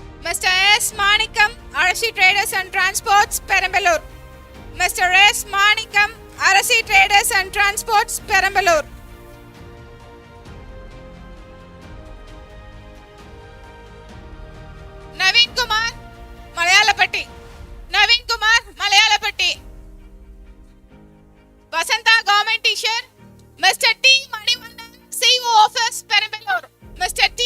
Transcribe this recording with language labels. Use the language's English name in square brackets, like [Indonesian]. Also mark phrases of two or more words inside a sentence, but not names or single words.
[English] Mr. S. Manikam, Arasi Traders and Transports, Perambalur. Mr. S. Manikam, Arasi Traders and Transports, Perambalur. Naveen Kumar, Malayalapatti. Naveen Kumar, Malayalapatti. Vasantha Government Teacher, Mr. T. Manivandan, CEO Office, Perambalur. Mr. T.